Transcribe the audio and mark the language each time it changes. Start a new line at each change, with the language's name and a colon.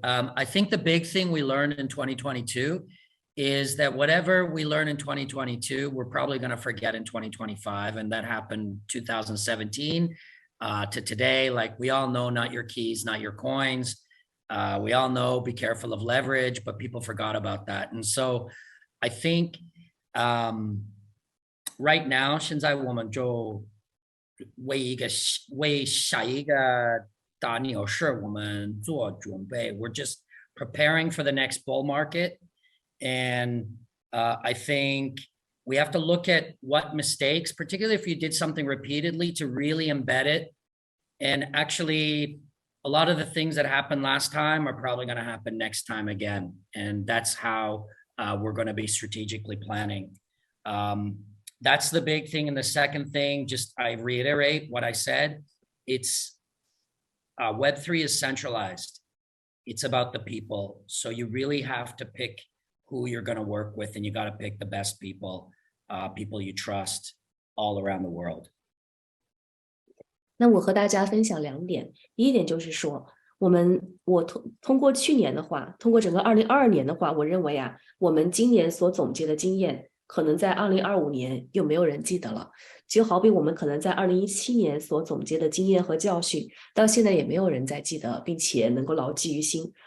English: I think the big thing we learned in 2022 is that whatever we learn in 2022, we're probably going to forget in 2025. And that happened 2017 to today. Like we all know, not your keys, not your coins. We all know, be careful of leverage, but people forgot about that. And so I think right now,
Chinese: 现在我们就为下一个大牛市我们做准备。
English: We're just preparing for the next bull market. And I think we have to look at what mistakes, particularly if you did something repeatedly, to really embed it. And actually, a lot of the things that happened last time are probably going to happen next time again. And that's how we're going to be strategically planning. That's the big thing. And the second thing, just I reiterate what I said, it's Web3 is centralized. It's about the people. So you really have to pick who you're going to work with, and you got to pick the best people, people you trust all around the world.
Chinese: 那我和大家分享2点，第一点就是说，我通过去年的话，通过整个2022年的话，我认为啊，我们今年所总结的经验，可能在2025年又没有人记得了。就好比我们可能在2017年所总结的经验和教训，到现在也没有人再记得，并且能够牢记于心。